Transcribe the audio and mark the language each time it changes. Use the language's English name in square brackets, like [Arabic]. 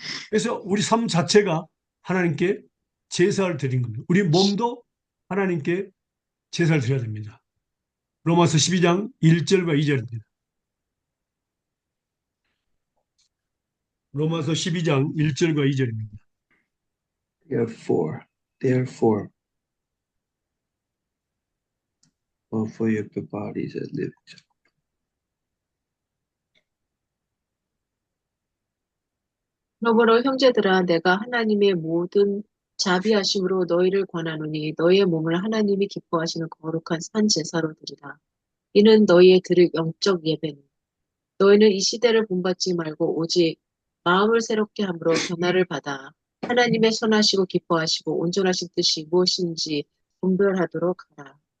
[Korean] 그래서 우리 삶 자체가 하나님께 제사를 드린 겁니다. 우리 몸도 하나님께 제사를 드려야 됩니다. 로마서 12장 1절과 2절입니다. 로마서 12장 1절과 2절입니다. [English] Therefore, offer your bodies as living sacrifice. [Korean] 그러므로 형제들아 내가 하나님의 모든 자비하심으로 너희를 권하노니 너희의 몸을 하나님이 기뻐하시는 거룩한 산 제사로 드리라. 이는 너희의 드릴 영적 예배니 너희는 이 시대를 본받지 말고 오직 마음을 새롭게 함으로 변화를 받아 하나님의 선하시고 기뻐하시고 온전하신 뜻이 무엇인지 분별하도록 하라.